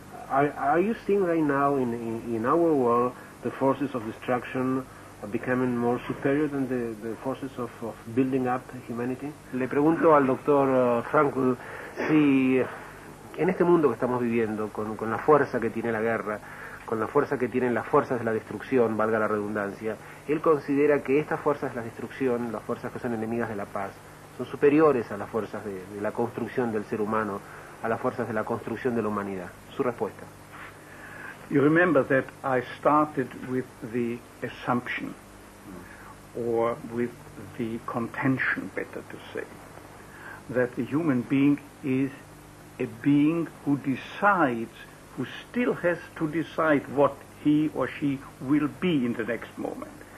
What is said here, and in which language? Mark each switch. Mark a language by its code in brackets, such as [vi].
[en] Are you seeing right now in our world the forces of destruction becoming more superior than the forces of building up humanity? [es] Le pregunto al doctor Frankl si en este mundo que estamos viviendo, con la fuerza que tiene la guerra, con la fuerza que tienen las fuerzas de la destrucción, valga la redundancia, él considera que estas fuerzas de la destrucción, las fuerzas que son enemigas de la paz, son superiores a las fuerzas de la construcción del ser humano, a las fuerzas de la construcción de la humanidad. Su respuesta. [en] You remember that I started with the assumption, or with the contention, better to say, that the human being is a being who decides, who still has to decide what he or she will be in the next moment.